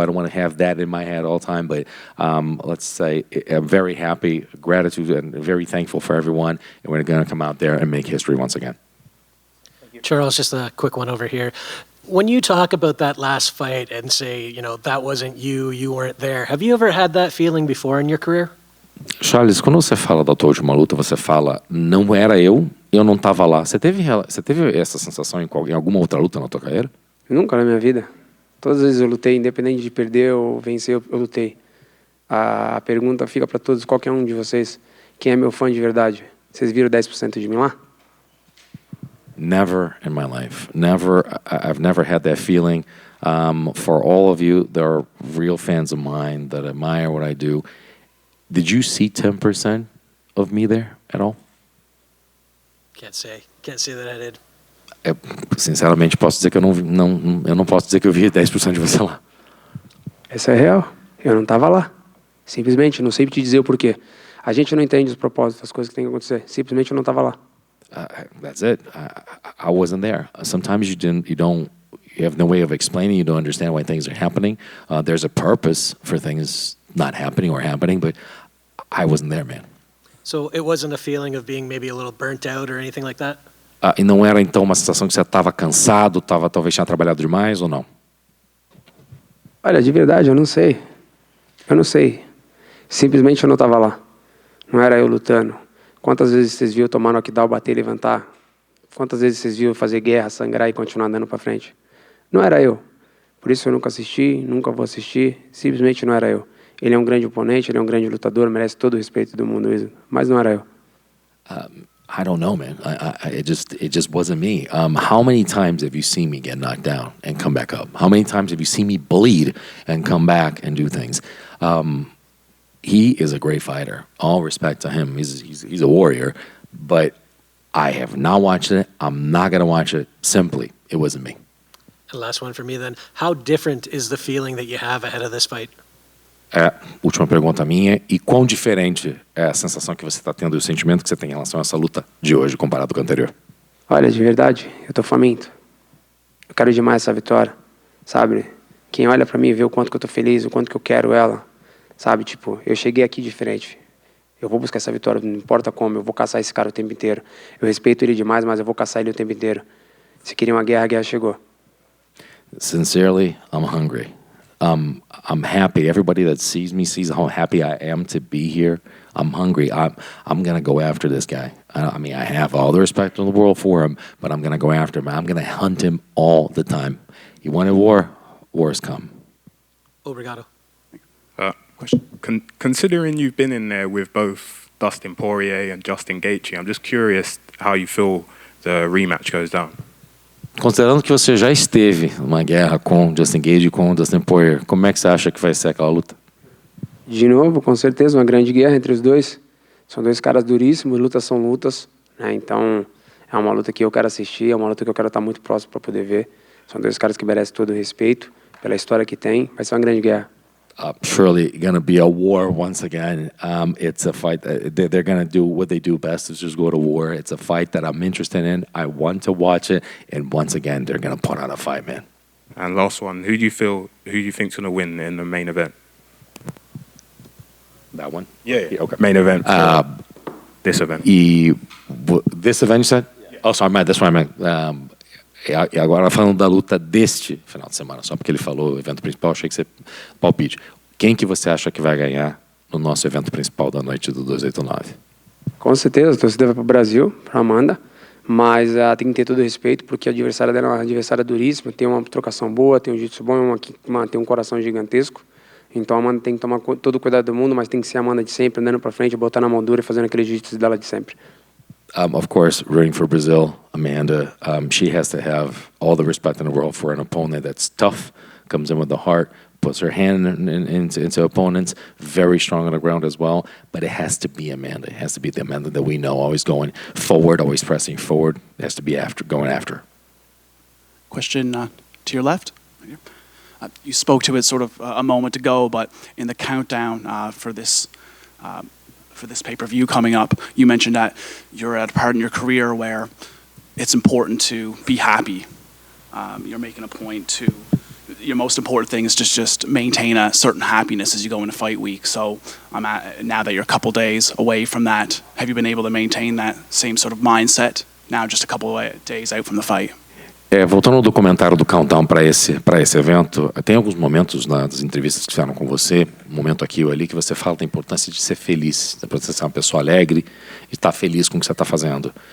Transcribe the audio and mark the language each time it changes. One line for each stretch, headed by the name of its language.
English: I don't want to have that in my head all the time. But let's say I'm very happy, gratitude, and very thankful for everyone. And we're going to come out there and make history once again. Charles, just a quick one over here. When you talk about that last fight and say, that wasn't you, you weren't there, have you ever had that feeling before in your career?
Portuguese: Charles, quando você fala da tua última luta, você fala, não era eu não estava lá. Você teve essa sensação em alguma outra luta na tua carreira? Nunca na minha vida. Todas as vezes eu lutei, independente de perder ou vencer, eu lutei. A pergunta fica para todos, qualquer um de vocês, quem é meu fã de verdade? Vocês viram 10% de mim lá?
English: Never in my life. Never. I've never had that feeling. For all of you, there are real fans of mine that admire what I do. Did you see 10% of me there at all? Can't say that I did.
Portuguese: Sinceramente, posso dizer que eu não posso dizer que eu vi 10% de você lá. Essa é real. Eu não estava lá. Simplesmente, não sei te dizer o porquê. A gente não entende os propósitos, as coisas que têm que acontecer. Simplesmente eu não estava lá.
English: That's it. I wasn't there. Sometimes you have no way of explaining. You don't understand why things are happening. There's a purpose for things not happening or happening, but I wasn't there, man. So it wasn't a feeling of being maybe a little burnt out or anything like that?
Portuguese: E não era então uma sensação que você estava cansado, talvez tinha trabalhado demais ou não? Olha, de verdade, eu não sei. Eu não sei. Simplesmente eu não estava lá. Não era eu lutando. Quantas vezes vocês viram tomar knockdown, bater e levantar? Quantas vezes vocês viram fazer guerra, sangrar e continuar andando para frente? Não era eu. Por isso eu nunca assisti, nunca vou assistir. Simplesmente não era eu. Ele é um grande oponente, ele é um grande lutador, merece todo o respeito do mundo, mas não era eu.
English: I don't know, man. It just wasn't me. How many times have you seen me get knocked down and come back up? How many times have you seen me bleed and come back and do things? He is a great fighter. All respect to him. He's a warrior. But I have not watched it. I'm not going to watch it. Simply, it wasn't me. And last one for me then. How different is the feeling that you have ahead of this fight?
Portuguese: Última pergunta minha. E quão diferente é a sensação que você está tendo e o sentimento que você tem em relação a essa luta de hoje comparado com a anterior? Olha, de verdade, eu tô faminto. Eu quero demais essa vitória, sabe? Quem olha pra mim e vê o quanto que eu tô feliz, o quanto que eu quero ela, sabe? Tipo, eu cheguei aqui diferente. Eu vou buscar essa vitória, não importa como, eu vou caçar esse cara o tempo inteiro. Eu respeito ele demais, mas eu vou caçar ele o tempo inteiro. Se queria uma guerra, a guerra chegou.
English: Sincerely, I'm hungry. I'm happy. Everybody that sees me sees how happy I am to be here. I'm hungry. I'm going to go after this guy. I mean, I have all the respect in the world for him, but I'm going to go after him. I'm going to hunt him all the time. He wanted war. War's come.
Portuguese: Obrigado.
English: Question. Considering you've been in there with both Dustin Poirier and Justin Gaethje, I'm just curious how you feel the rematch goes down.
Portuguese: Considerando que você já esteve numa guerra com Justin Gaethje e com Dustin Poirier, como é que você acha que vai ser aquela luta? De novo, com certeza, uma grande guerra entre os dois. São dois caras duríssimos, lutas são lutas, né? Então, é uma luta que eu quero assistir, é uma luta que eu quero estar muito próximo para poder ver. São dois caras que merecem todo o respeito pela história que tem. Vai ser uma grande guerra.
English: Surely going to be a war once again. It's a fight. They're going to do what they do best, is just go to war. It's a fight that I'm interested in. I want to watch it, and once again, they're going to put on a fight, man. And last one, who do you think's going to win in the main event? That one? Yeah. Okay. Main event. This event. This event, you said? Yeah. Oh, sorry, man. That's what I meant.
Portuguese: E agora falando da luta deste final de semana, só porque ele falou o evento principal, achei que você palpite. Quem que você acha que vai ganhar no nosso evento principal da noite do 289? Com certeza, a torcida vai para o Brasil, para Amanda, mas tem que ter todo o respeito, porque a adversária dela é uma adversária duríssima, tem uma trocação boa, tem um jiu-jitsu bom, tem um coração gigantesco. Então a Amanda tem que tomar todo o cuidado do mundo, mas tem que ser a Amanda de sempre, andando para frente, botando a mão dura e fazendo aquele jiu-jitsu dela de sempre.
English: Of course, rooting for Brazil, Amanda. She has to have all the respect in the world for an opponent that's tough, comes in with the heart, puts her hand into opponents, very strong on the ground as well. But it has to be Amanda. It has to be the Amanda that we know, always going forward, always pressing forward. It has to be going after. Question to your left. You spoke to it sort of a moment ago, but in the countdown for this pay-per-view coming up, you mentioned that you're at a part in your career where it's important to be happy. You're making a point to, your most important thing is just maintain a certain happiness as you go into fight week. So now that you're a couple days away from that, have you been able to maintain that same sort of mindset now just a couple of days out from the fight?
Portuguese: Voltando ao documentário do Countdown para esse evento, tem alguns momentos nas entrevistas que fizeram com você, um momento aqui ou ali, que você fala da importância de ser feliz, da importância de ser uma pessoa alegre e estar feliz com o que você está fazendo.